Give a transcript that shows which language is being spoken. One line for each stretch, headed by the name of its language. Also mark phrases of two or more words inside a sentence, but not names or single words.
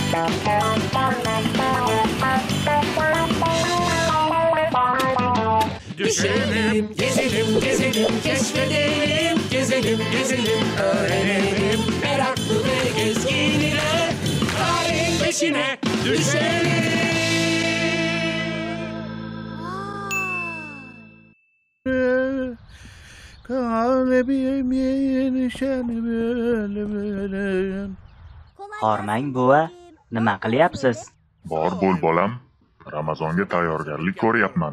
Turkish: Düşelim, gezelim, gezelim, keşfedelim, gezelim, gezelim, öğrenelim. Meraklı ve gezgin ile tarihin peşine düşelim.
Uzbek: Hormang buva, nima qilyapsiz? Bor bo'l bolam, Ramazonga tayyorgarlik ko'ryapman.